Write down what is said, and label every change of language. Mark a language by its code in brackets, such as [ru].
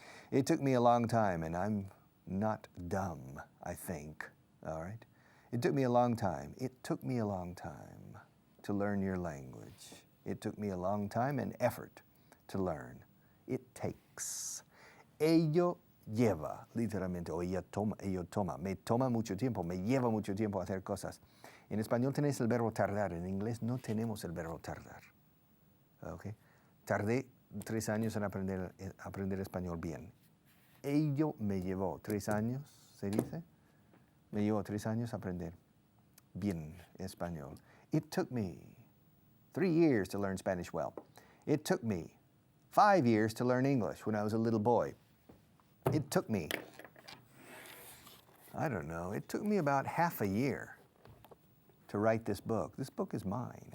[en] It took me a long time, and I'm not dumb, I think, all right? It took me a long time. It took me a long time to learn your language. It took me a long time and effort to learn. It takes. [es] Ello lleva, literalmente, o ello toma. Me toma mucho tiempo, me lleva mucho tiempo hacer cosas. En español tenéis el verbo tardar, en inglés no tenemos el verbo tardar. Okay? Tardé 3 años en aprender español bien. Ello me llevó 3 años, ¿se dice? Me llevó 3 años aprender bien español. [en] It took me 3 years to learn Spanish well. It took me 5 years to learn English when I was a little boy. It took me, I don't know, it took me about half a year to write this book. This book is mine.